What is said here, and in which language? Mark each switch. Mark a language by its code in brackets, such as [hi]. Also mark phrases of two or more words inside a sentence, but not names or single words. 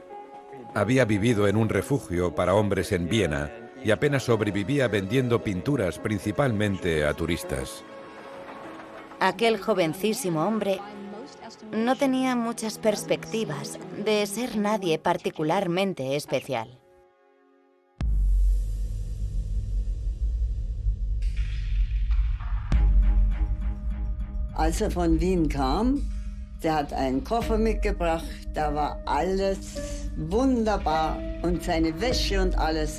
[es] Había vivido en un refugio para hombres en Viena y apenas sobrevivía vendiendo pinturas principalmente a turistas. Aquel jovencísimo hombre no tenía muchas perspectivas de ser nadie particularmente especial. [de] Als von Wien kam, der hat einen Koffer mitgebracht, da war alles wunderbar und seine Wäsche und alles.